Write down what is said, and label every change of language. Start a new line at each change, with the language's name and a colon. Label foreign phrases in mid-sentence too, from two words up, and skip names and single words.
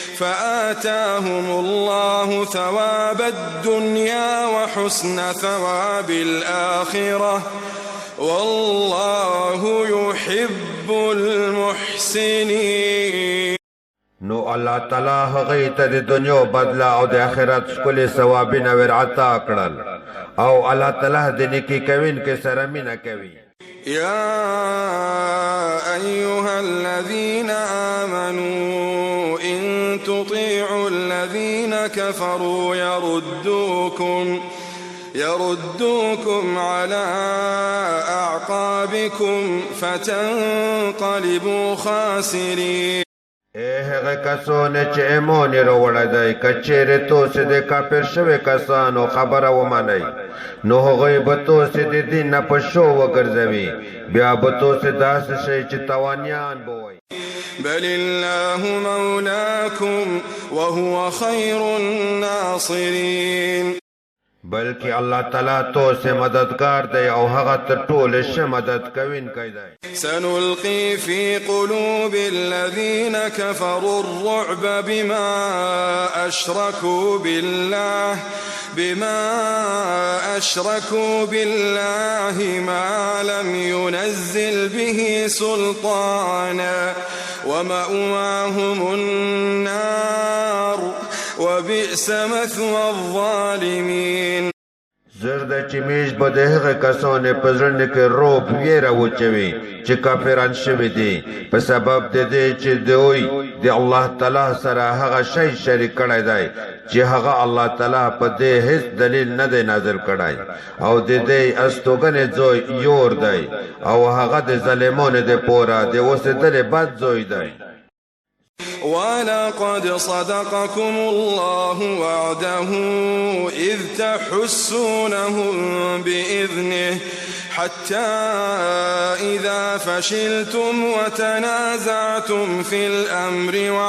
Arabic: فآتاهم الله ثواب الدنيا وحسن ثواب الآخرة والله يحب المحسنين.
Pashto: نو الله تعالی هغه ته د دنیا بدلا او د آخرت ښکلي ثوابونه ور عطا کړل او الله تعالی د نیکي کوونکو سره مینه کوي.
Arabic: يا أيها الذين آمنوا إن تطيعوا الذين كفروا يردوكم على أعقابكم فتنقلبوا خاسرين.
Pashto: هغه کسونه چې ایمان یې راوړی دی که چیرې تاسې د کافر شوي کسانو خبره ومنئ نو هغوی به تاسې د دین نه په شو وګرځوي بیا به تاسې داسې شئ چې تاوانیان به وئ.
Arabic: بل الله مولاكم وهو خير الناصرين.
Pashto: بلکې الله تعالی تاسې مددگار دی او هغه تر ټولو ښه مدد کوونکی دی.
Arabic: سنلقي في قلوب الذين كفروا الرعب بما أشركوا بالله ما لم ينزل به سلطانا ومأواهم النار وبئس مثوى الظالمين.
Pashto: زرد چې میش به د هغه کسانو په زړه کې روب ویره وچوي چې کافران شوي دي په سبب د دې چې دوی د الله تعالی سره هغه شی شریک کړی دی چې هغه الله تعالی په دې هیڅ دلیل نه دی نازل کړی او د دې استوګنې ځای یور دی او هغه د ظالمانو د پوره د اوسېدلې بد ځای دی.
Arabic: ولقد صدقكم الله وعده إذ تحسونهم بإذنه حتى إذا فشلتم وتنازعتم في الأمر